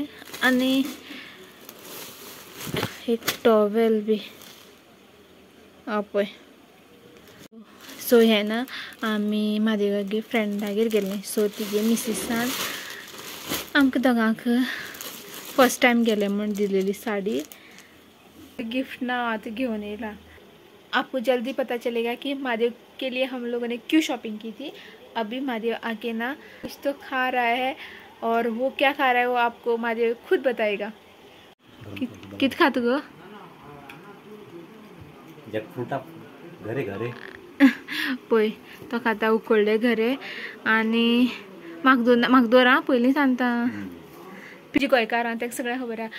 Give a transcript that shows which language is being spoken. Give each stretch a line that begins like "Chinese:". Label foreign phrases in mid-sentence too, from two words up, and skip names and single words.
Konkani: आनी एक टॉवेल बी पळय. सो हे ना आमी म्हादेवागे फ्रेंडागेर गेल्ले. सो तिगे मिसिसान आमकां दोगांक
English: first time
Konkani: गेले म्हण दिलेली साडी. गिफ्ट ना आज घेवन येला.
Hindi: आपको जल्दी पता चलेगा कि महादेव के लिए हम लोगों ने क्यों शॉपिंग की थी. अभी महादेव आके ना कुछ तो खा रहा है और वो क्या खा रहा है वो आपको महादेव खुद बताएगा.
Konkani: कित खातो गो? घरे घरे पळय तो खाता उकडले घरे आनी म्हाका दोरा पयलीं सांगता तुजी गोंयकारां ताका सगळ्यांक खबर आहा.